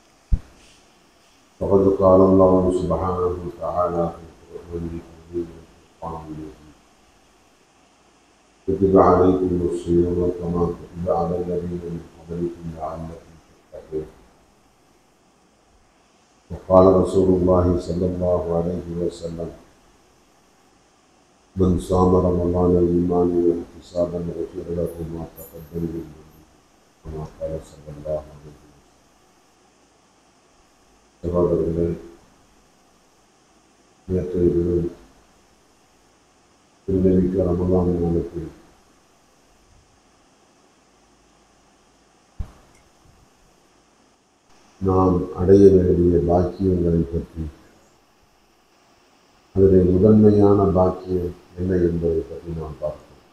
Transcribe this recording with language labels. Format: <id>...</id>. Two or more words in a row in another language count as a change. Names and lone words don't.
<ar>فقد قال الله سبحانه وتعالى في القرآن الكريم والفرقان المجيد: كتب عليكم الصيام كما كتب على الذين من قبلكم لعلكم تتقون. وقال رسول الله صلى الله عليه وسلم: من صام رمضان إيمانا واحتسابا غفر له ما تقدم من ذنبه كما قال صلى الله عليه وسلم.</ar> <ta>சகோதரர்களே, நேற்றைய தினம் திருநெல்வேலி ரமலான் மாதத்தில் நாம் அடைய வேண்டிய பாக்கியங்களை பற்றி, அதில் முதன்மையான பாக்கியம் என்ன என்பதை பற்றி நாம் பார்த்தோம்.</ta>